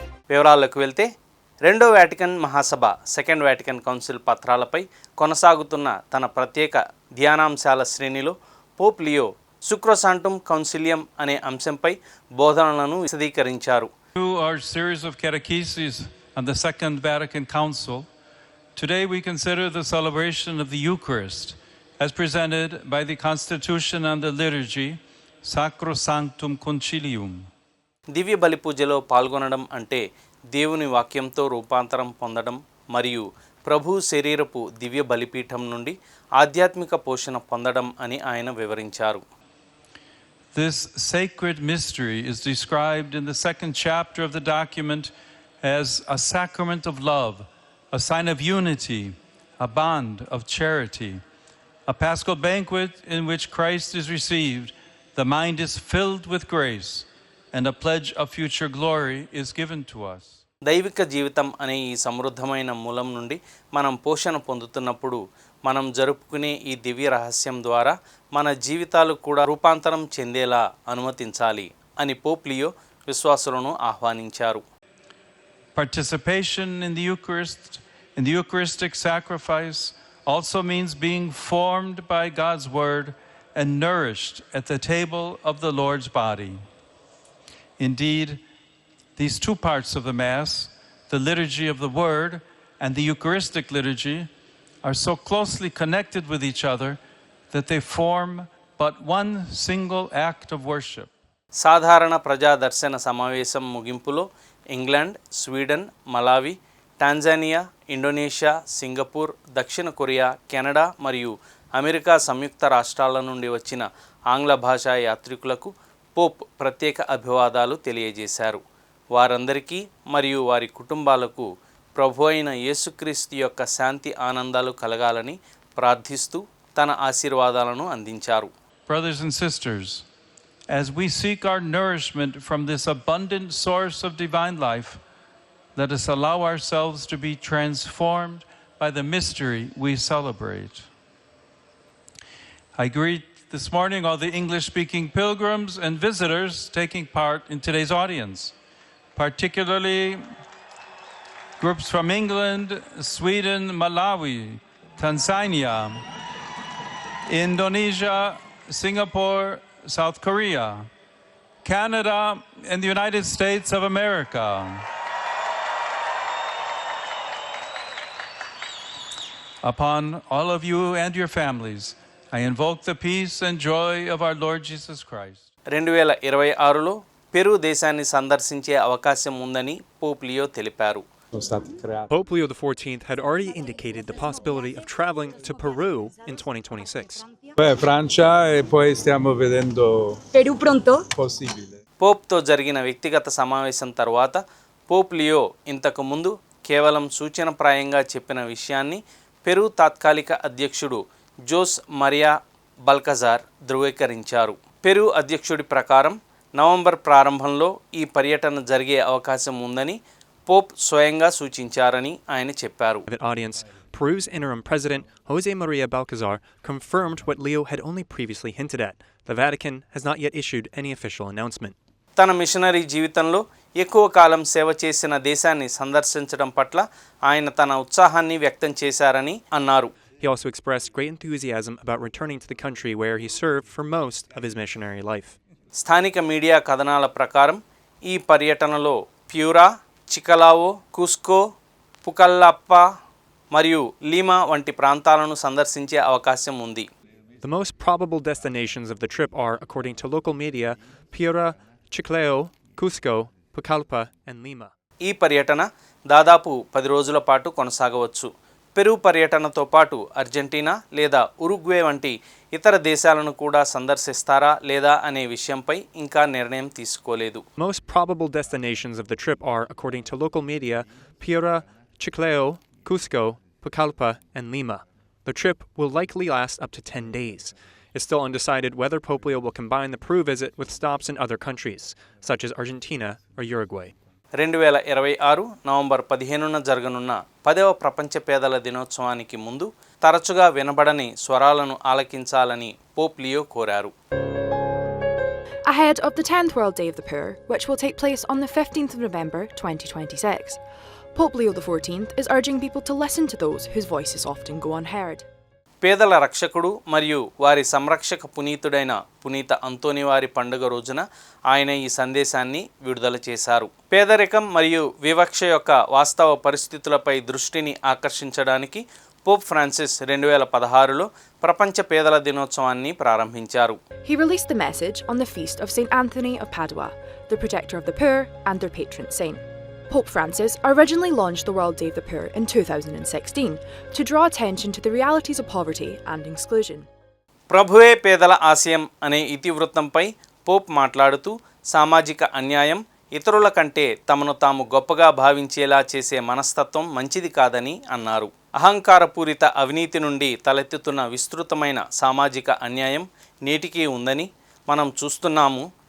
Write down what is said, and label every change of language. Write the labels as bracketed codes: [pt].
[te] వివరాలకు వెళ్తే, రెండో వాటికన్ మహాసభ సెకండ్ వాటికన్ కౌన్సిల్ పత్రాలపై కొనసాగుతున్న తన ప్రత్యేక ధ్యానాంశాల శ్రేణిలో పోప్ లియో సుక్రోసాంటుమ్ కౌన్సిలియం అనే అంశంపై బోధనలను విశదీకరించారు. [en] On the Second Vatican Council, today we consider the celebration of the Eucharist as presented by the Constitution and the Liturgy, Sacrosanctum Concilium. [te] దివ్య బలి పూజలో పాల్గొనడం అంటే దేవుని వాక్యంతో రూపాంతరం పొందడం మరియు ప్రభు శరీరపు దివ్య బలిపీఠం నుండి ఆధ్యాత్మిక పోషణ పొందడం అని ఆయన వివరించారు. [en] This sacred mystery is described in the second chapter of the document as a sacrament of love, a sign of unity, a bond of charity, a paschal banquet in which Christ is received, the mind is filled with grace, and a pledge of future glory is given to us. [te] దైవిక జీవితం అనే ఈ సమృద్ధమైన మూలం నుండి మనం పోషణ పొందుతున్నప్పుడు మనం జరుపుకునే ఈ దివ్య రహస్యం ద్వారా మన జీవితాలు కూడా రూపాంతరం చెందేలా అనుమతించాలి అని పోప్ లియో విశ్వాసులను ఆహ్వానించారు. [en] Participation in the Eucharist, in the Eucharistic sacrifice, also means being formed by God's Word and nourished at the table of the Lord's body. Indeed, these two parts of the Mass, the liturgy of the Word and the Eucharistic liturgy, are so closely connected with each other that they form but one single act of worship. [te] సాధారణ ప్రజా దర్శన సమావేశం ముగింపులో England, Sweden, Malawi, Tanzania, Indonesia, Singapore, దక్షిణ Korea, Canada మరియు America సంయుక్త రాష్ట్రాల నుండి వచ్చిన ఆంగ్ల భాషా యాత్రికులకు పోప్ ప్రత్యేక అభివాదాలు తెలియజేశారు. వారందరికీ మరియు వారి కుటుంబాలకు ప్రభు అయిన యేసుక్రీస్తు యొక్క శాంతి ఆనందాలు కలగాలని ప్రార్థిస్తూ తన ఆశీర్వాదాలను అందించారు. [en] Brothers and sisters, as we seek our nourishment from this abundant source of divine life, let us allow ourselves to be transformed by the mystery we celebrate. I greet this morning all the English-speaking pilgrims and visitors taking part in today's audience, particularly groups from England, Sweden, Malawi, Tanzania, Indonesia, Singapore, South Korea, Canada, and the United States of America. Upon all of you and your families, I invoke the peace and joy of our Lord Jesus Christ. [te] 2026లో Peru దేశాన్ని సందర్శించే అవకాశం ఉందని Pope Leo తెలిపారు. [en] Pope Leo XIV had already indicated the possibility of traveling to Peru in 2026. [it] Francia e poi stiamo vedendo Perù pronto? possibile. [te] పోప్తో జరిగిన వ్యక్తిగత సమావేశం తర్వాత Pope Leo ఇంతకు ముందు కేవలం సూచనప్రాయంగా చెప్పిన విషయాన్ని పెరు తాత్కాలిక అధ్యక్షుడు జోస్ మరియా బల్కజార్ ధృవీకరించారు. పెరు అధ్యక్షుడి ప్రకారం నవంబర్ ప్రారంభంలో ఈ పర్యటన జరిగే అవకాశం ఉందని పోప్ స్వయంగా సూచించారని ఆయన చెప్పారు. [en] Peru's interim president, Jose Maria Balcazar, confirmed what Leo had only previously hinted at. The Vatican has not yet issued any official announcement. [te] తన మిషనరీ జీవితంలో ఎక్కువ కాలం సేవ చేసిన దేశాన్ని సందర్శించడం పట్ల ఆయన తన ఉత్సాహాన్ని వ్యక్తం చేశారని అన్నారు. [en] He also expressed great enthusiasm about returning to the country where he served for most of his missionary life. [te] స్థానిక మీడియా కథనాల ప్రకారం ఈ పర్యటనలో ప్యూరా, చికలావో, కుస్కో, పుకల్లప్ప మరియు లీమా వంటి ప్రాంతాలను సందర్శించే అవకాశం ఉంది. [en] The most probable destinations of the trip are, according to local media, Piura, Chiclayo, Cusco, Pucallpa, and Lima. [te] ఈ పర్యటన దాదాపు 10 రోజుల పాటు కొనసాగవచ్చు. పెరు పర్యటనతో పాటు అర్జెంటీనా లేదా ఉరుగ్వే వంటి ఇతర దేశాలను కూడా సందర్శిస్తారా లేదా అనే విషయంపై ఇంకా నిర్ణయం తీసుకోలేదు. [en] Most probable destinations of the trip are, according to local media, Piura, Chiclayo, Cusco, Pucallpa, and Lima. The trip will likely last up to 10 days. It's still undecided whether Pope Leo will combine the Peru visit with stops in other countries, such as Argentina or Uruguay. [te] 2026 November 15న జరగనున్న 10వ ప్రపంచ పేదల దినోత్సవానికి ముందు తరచుగా వినబడని స్వరాలను ఆలకించాలని Pope Leo కోరారు. [en] Ahead of the 10th World Day of the Poor, which will take place on the 15th of November 2026, Pope Leo XIV is urging people to listen to those whose voices often go unheard. [te] పేదల రక్షకుడు మరియు వారి సంరక్షక పునీతుడైన పునీత అంతోని వారి పండుగ రోజున ఆయన ఈ సందేశాన్ని విడుదల చేశారు. పేదరికం మరియు వివక్ష యొక్క వాస్తవ పరిస్థితులపై దృష్టిని ఆకర్షించడానికి పోప్ ఫ్రాన్సిస్ 2016లో ప్రపంచ పేదల దినోత్సవాన్ని ప్రారంభించారు. [en] He released the message on the feast of St. Anthony of Padua, the protector of the poor and their patron saint. Pope Francis originally launched the World Day of the Poor in 2016 to draw attention to the realities of poverty and exclusion. [te] ప్రభువే పేదల ఆశయం అనే ఇతివృత్తంపై Pope మాట్లాడుతూ సామాజిక అన్యాయం, ఇతరుల కంటే తమను తాము గొప్పగా భావించేలా చేసే మనస్తత్వం మంచిది కాదని అన్నారు. అహంకారపూరిత అవినీతి నుండి తలెత్తుతున్న విస్తృతమైన సామాజిక అన్యాయం నేటికీ ఉందని మనం చూస్తున్నాము.